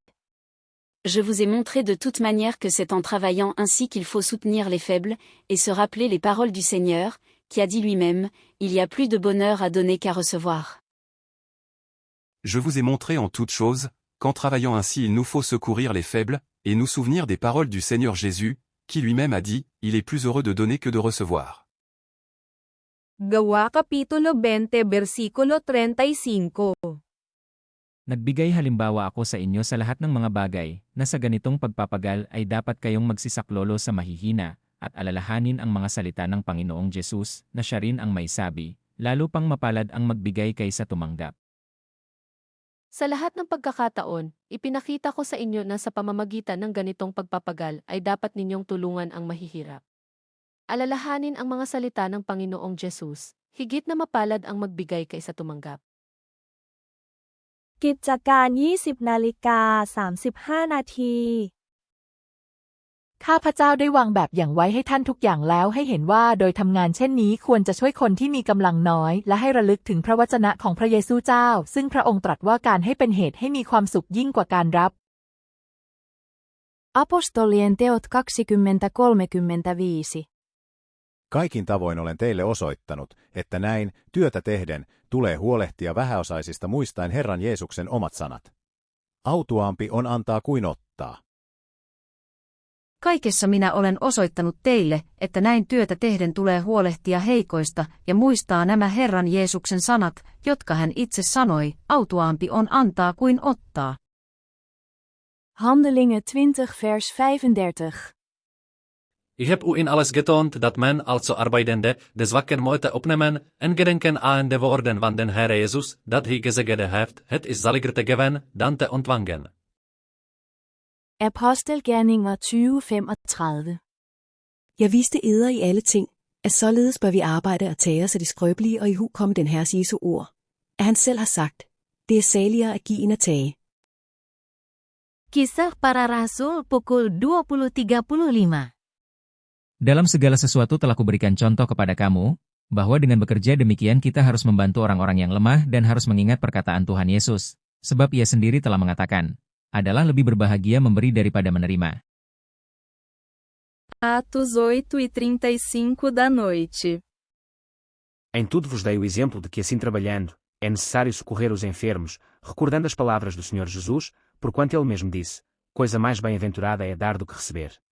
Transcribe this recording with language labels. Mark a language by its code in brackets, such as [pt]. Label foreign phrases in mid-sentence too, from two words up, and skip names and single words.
[fr] Je vous ai montré de toute manière que c'est en travaillant ainsi qu'il faut soutenir les faibles, et se rappeler les paroles du Seigneur, qui a dit lui-même, il y a plus de bonheur à donner qu'à recevoir. Je vous ai montré en toutes choses, qu'en travaillant ainsi il nous faut secourir les faibles, et nous souvenir des paroles du Seigneur Jésus, qui lui-même a dit, il est plus heureux de donner que de recevoir. [tl] Gawa Kapitulo 20 versikulo 35. Nagbigay halimbawa ako sa inyo sa lahat ng mga bagay, na sa ganitong pagpapagal ay dapat kayong magsisaklolo sa mahihina, at alalahanin ang mga salita ng Panginoong Jesus, na siya rin ang may sabi, lalo pang mapalad ang magbigay kaysa tumanggap. Sa lahat ng pagkakataon, ipinakita ko sa inyo na sa pamamagitan ng ganitong pagpapagal ay dapat ninyong tulungan ang mahihirap. Alalahanin ang mga salita ng Panginoong Jesus, higit na mapalad ang magbigay kaysa tumanggap. [th] กิจการ 20:35 นาที ข้าพเจ้าได้วางแบบอย่างไว้ให้ท่านทุกอย่างแล้วให้เห็นว่าโดยทำงานเช่นนี้ควรจะช่วยคนที่มีกำลังน้อยและให้ระลึกถึงพระวจนะของพระเยซูเจ้าซึ่งพระองค์ตรัสว่าการให้เป็นเหตุให้มีความสุขยิ่งกว่าการรับ [fi] Apostolien teot 20:35. Kaikin tavoin olen teille osoittanut, että näin, työtä tehden, tulee huolehtia vähäosaisista muistaen Herran Jeesuksen omat sanat. Autuaampi on antaa kuin ottaa. Kaikessa minä olen osoittanut teille, että näin työtä tehden tulee huolehtia heikoista ja muistaa nämä Herran Jeesuksen sanat, jotka hän itse sanoi, autuaampi on antaa kuin ottaa. [nl] Handelingen 20 vers 35. Ich heb u in alles getoond dat men also arbeidende des wakker moeten opnemen en gedenken aan de woorden van den Herr Jezus, dat hij gezegd heeft, het is zaliger te geven dan te ontvangen. [da] Apostelgerninger 20:35. Jeg viste eder i alle ting, at således bør vi arbejde og tage os af de skrøbelige og ihukomme den Herres Jesu ord. At han selv har sagt, det er saligere at give end at tage. [id] Kisah para Rasul pukul 20:35. Dalam segala sesuatu telah kuberikan contoh kepada kamu, bahwa dengan bekerja demikian kita harus membantu orang-orang yang lemah dan harus mengingat perkataan Tuhan Yesus, sebab ia sendiri telah mengatakan, adalah lebih berbahagia memberi daripada menerima. [pt] Atos 8:35 da noite. Em tudo vos dei o exemplo de que assim trabalhando, é necessário socorrer os enfermos, recordando as palavras do Senhor Jesus, porquanto ele mesmo disse, coisa mais bem-aventurada é dar do que receber.